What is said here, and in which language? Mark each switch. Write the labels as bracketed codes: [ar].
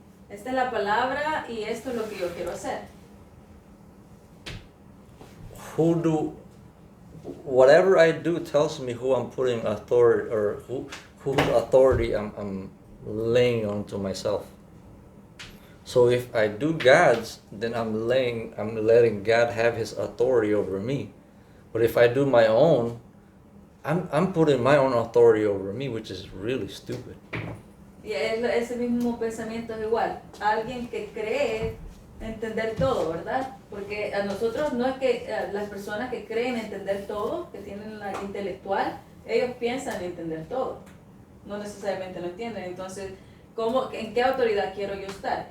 [es] esta es la palabra y esto es lo que yo quiero hacer. [en] Whatever I do tells me who I'm putting authority, or whose authority I'm laying onto myself. So if I do God's, then I'm letting God have His authority over me. But if I do my own, I'm putting my own authority over me, which is really stupid. [es] Y ese mismo pensamiento es igual. Alguien que cree entender todo, ¿verdad? Porque a nosotros no es que las personas que creen entender todo, que tienen la intelectual, ellos piensan entender todo. No necesariamente lo entienden. Entonces, ¿en qué autoridad quiero yo estar?